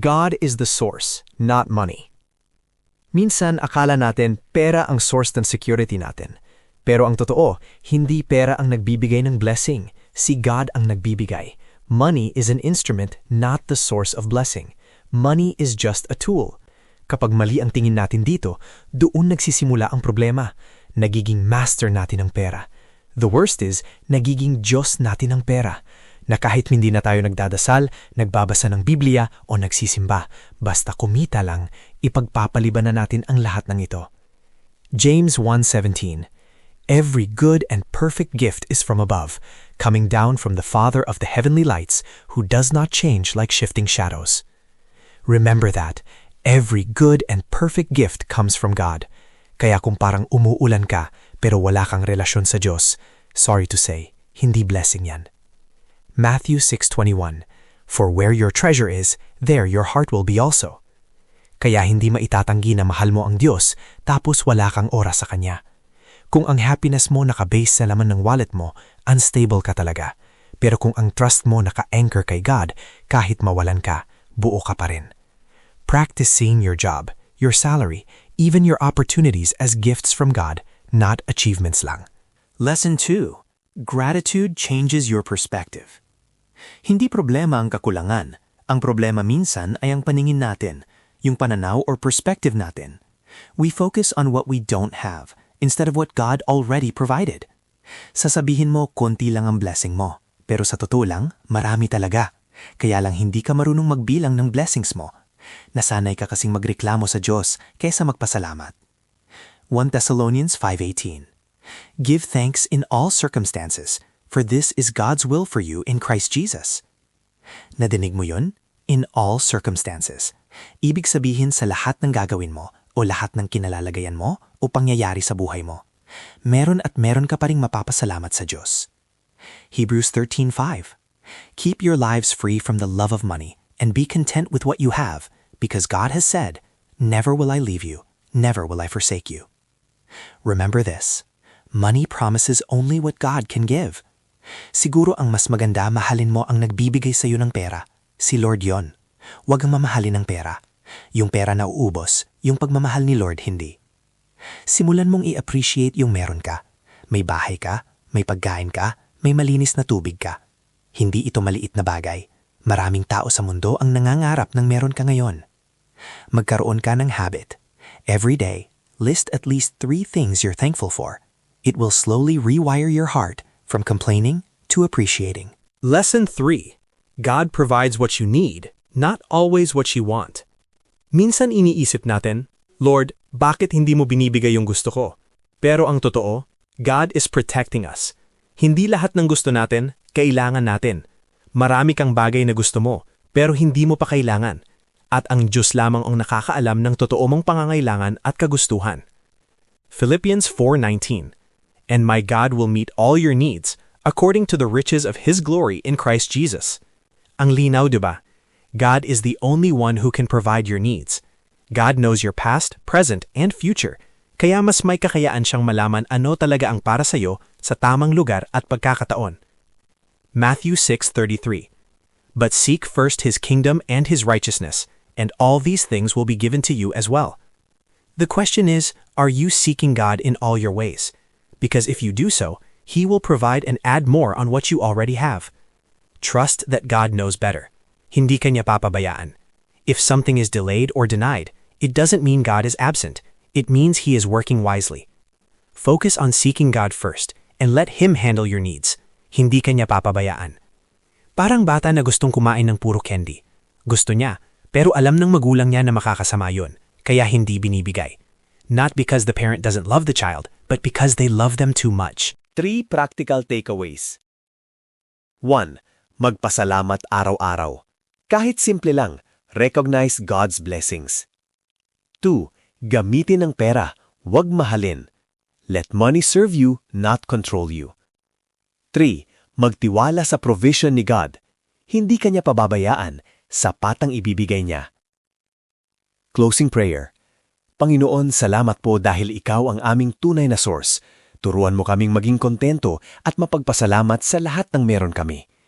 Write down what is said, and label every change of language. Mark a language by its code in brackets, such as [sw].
[en] God is the source, not money. [tl] Minsan akala natin pera ang source ng security natin. Pero ang totoo, hindi pera ang nagbibigay ng blessing. Si God ang nagbibigay. [en] Money is an instrument, not the source of blessing. Money is just a tool. [tl] Kapag mali ang tingin natin dito, doon nagsisimula ang problema. Nagiging master natin ang pera. [en] The worst is, [tl] nagiging Diyos natin ang pera. Na kahit hindi na tayo nagdadasal, nagbabasa ng Biblia o nagsisimba, basta kumita lang, ipagpapaliban na natin ang lahat ng ito. [en] James 1:17. Every good and perfect gift is from above, coming down from the Father of the heavenly lights, who does not change like shifting shadows. Remember that, every good and perfect gift comes from God. [tl] Kaya kung parang umuulan ka, pero wala kang relasyon sa Diyos, [en] sorry to say, [tl] hindi blessing yan. [en] Matthew 6:21. For where your treasure is, there your heart will be also. [tl] Kaya hindi maitatanggi na mahal mo ang Diyos, tapos wala kang oras sa Kanya. Kung ang happiness mo nakabase sa laman ng wallet mo, unstable ka talaga. Pero kung ang trust mo naka-anchor kay God, kahit mawalan ka, buo ka pa rin. [en] Practice seeing your job, your salary, even your opportunities as gifts from God, not achievements lang. Lesson 2. Gratitude changes your perspective. [tl] Hindi problema ang kakulangan. Ang problema minsan ay ang paningin natin, yung pananaw or perspective natin. [en] We focus on what we don't have instead of what God already provided. [tl] Sasabihin mo konti lang ang blessing mo, pero sa totoo lang, marami talaga. Kaya lang hindi ka marunong magbilang ng blessings mo. Nasanay ka kasing magreklamo sa Diyos kaysa magpasalamat. 1 Thessalonians 5:18. [en] Give thanks in all circumstances, for this is God's will for you in Christ Jesus. [tl] Nadinig mo yun? [en] In all circumstances. [tl] Ibig sabihin sa lahat ng gagawin mo o lahat ng kinalalagayan mo o pangyayari sa buhay mo. Meron at meron ka pa ring mapapasalamat sa Diyos. Hebrews 13:5. [en] Keep your lives free from the love of money and be content with what you have, because God has said, never will I leave you, never will I forsake you. Remember this, money promises only what God can give. [tl] Siguro ang mas maganda mahalin mo ang nagbibigay sa iyo ng pera. Si Lord yon. Huwag ang mamahalin ng pera. Yung pera na uubos, yung pagmamahal ni Lord hindi. Simulan mong i-appreciate yung meron ka. May bahay ka, may pagkain ka, may malinis na tubig ka. Hindi ito maliit na bagay. Maraming tao sa mundo ang nangangarap ng meron ka ngayon. Magkaroon ka ng habit. [en] Every day, list at least 3 things you're thankful for. It will slowly rewire your heart from complaining to appreciating. Lesson 3. God provides what you need, not always what you want. [tl] Minsan iniisip natin, Lord, bakit hindi mo binibigay yung gusto ko? Pero ang totoo, [en] God is protecting us. [tl] Hindi lahat ng gusto natin, kailangan natin. Marami kang bagay na gusto mo, pero hindi mo pa kailangan. At ang Diyos lamang ang nakakaalam ng totoo mong pangangailangan at kagustuhan. [en] Philippians 4:19. And my God will meet all your needs, according to the riches of His glory in Christ Jesus. [tl] Ang linaw, diba? [en] God is the only one who can provide your needs. God knows your past, present, and future, [tl] kaya mas may kakayaan siyang malaman ano talaga ang para sa'yo sa tamang lugar at pagkakataon. [en] Matthew 6:33. But seek first His kingdom and His righteousness, and all these things will be given to you as well. The question is, are you seeking God in all your ways? because if you do so, He will provide and add more on what you already have. Trust that God knows better. [tl] Hindi ka niya papabayaan. [en] If something is delayed or denied, it doesn't mean God is absent. It means He is working wisely. Focus on seeking God first and let Him handle your needs. [tl] Hindi ka niya papabayaan. Parang bata na gustong kumain ng puro candy. Gusto niya, pero alam ng magulang niya na makakasama yun, kaya hindi binibigay. [en] Not because the parent doesn't love the child, but because they love them too much. 3 practical takeaways. 1. [tl] Magpasalamat araw-araw. Kahit simple lang, [en] recognize God's blessings. [tl] 2. Gamitin ang pera, huwag mahalin. [en] Let money serve you, not control you. [tl] 3. Magtiwala sa provision ni God. Hindi ka niya pababayaan, sapat ang ibibigay niya. [en] Closing prayer. [tl] Panginoon, salamat po dahil Ikaw ang aming tunay na source. Turuan mo kaming maging kontento at mapagpasalamat sa lahat ng meron kami.